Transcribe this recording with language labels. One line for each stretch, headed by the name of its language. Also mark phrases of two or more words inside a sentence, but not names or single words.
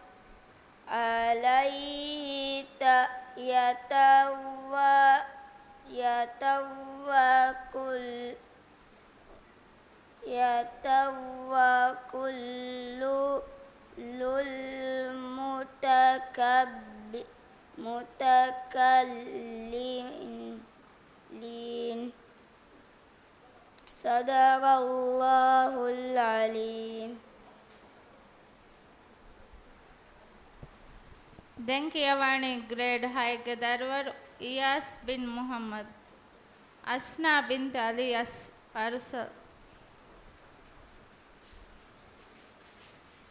Arabic: عليه يتوكل المتكلمين. صدق الله العليم.
Sinhala: දැන් කියවන්නේ ග්‍රේඩ් 6 ගේ දරුවරු ඉයාස් බින් මුහම්මද්, අස්නා බින්ත අලියස් අර්සල්.